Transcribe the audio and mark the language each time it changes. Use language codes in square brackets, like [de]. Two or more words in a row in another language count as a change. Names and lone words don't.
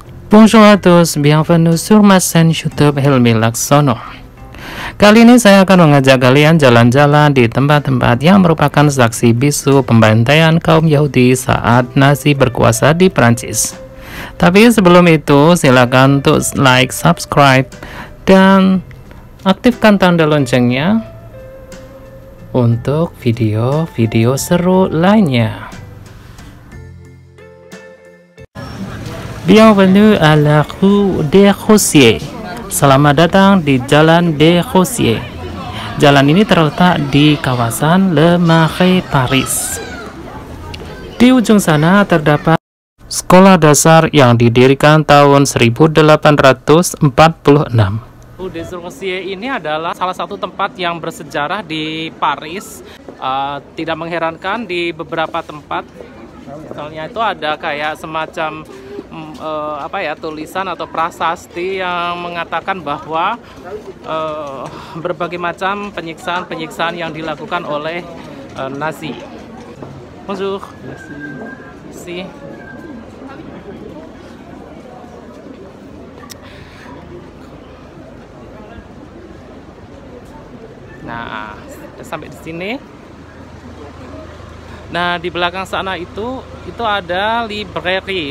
[fr] Bonjour à tous, bienvenue sur ma chaîne YouTube Hilmi Laksono. [id] Kali ini saya akan mengajak kalian jalan-jalan di tempat-tempat yang merupakan saksi bisu pembantaian kaum Yahudi saat Nazi berkuasa di Prancis. Tapi sebelum itu, silakan untuk like, subscribe, dan aktifkan tanda loncengnya untuk video-video seru lainnya. [fr] Bienvenue à la rue des Rosiers. [id] Selamat datang di Jalan des Rosiers. Jalan ini terletak di kawasan Le Marais, Paris. Di ujung sana terdapat sekolah dasar yang didirikan tahun 1846. Rue des Rosiers ini adalah salah satu tempat yang bersejarah di Paris. Tidak mengherankan di beberapa tempat, misalnya itu ada kayak semacam tulisan atau prasasti yang mengatakan bahwa berbagai macam penyiksaan yang dilakukan oleh Nazi. [fr] Bonjour. Merci. [id] Nah, sampai di sini. Nah, di belakang sana itu ada library.